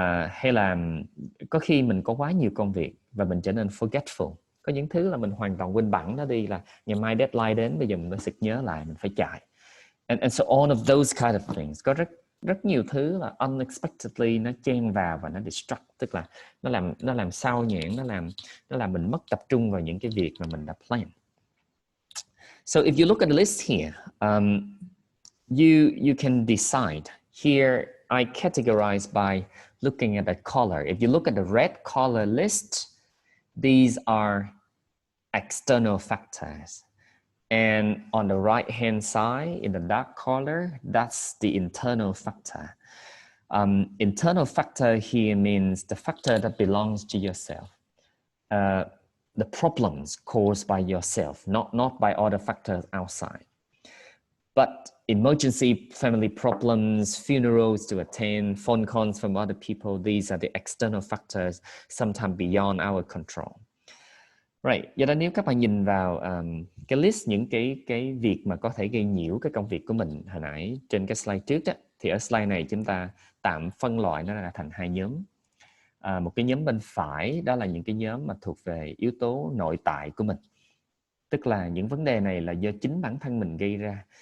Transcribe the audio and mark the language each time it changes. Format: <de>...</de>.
<vi>Hay là có khi mình có quá nhiều công việc và mình trở nên forgetful, có những thứ là mình hoàn toàn quên bẵng nó đi, là ngày mai deadline đến, bây giờ mình mới sực nhớ lại mình phải chạy,</vi> <en>and so all of those kind of things.</en> <vi>Có rất nhiều thứ là unexpectedly nó chen vào và nó distract, tức là nó làm sao nhãng, nó làm mình mất tập trung vào những cái việc mà mình đã plan.</vi> <en>So if you look at the list here, you can decide. Here I categorize by looking at the color. If you look at the red color list, these are external factors. And on the right-hand side, in the dark color, that's the internal factor. Internal factor here means the factor that belongs to yourself. The problems caused by yourself, not by other factors outside. But emergency family problems, funerals to attend, phone calls from other people, these are the external factors, sometimes beyond our control. Right.</en> <vi>Do đó nếu các bạn nhìn vào cái list những cái việc mà có thể gây nhiễu cái công việc của mình hồi nãy trên cái slide trước đó, thì ở slide này chúng ta tạm phân loại nó ra thành hai nhóm. Một cái nhóm bên phải đó là những cái nhóm mà thuộc về yếu tố nội tại của mình, tức là những vấn đề này là do chính bản thân mình gây ra.</vi>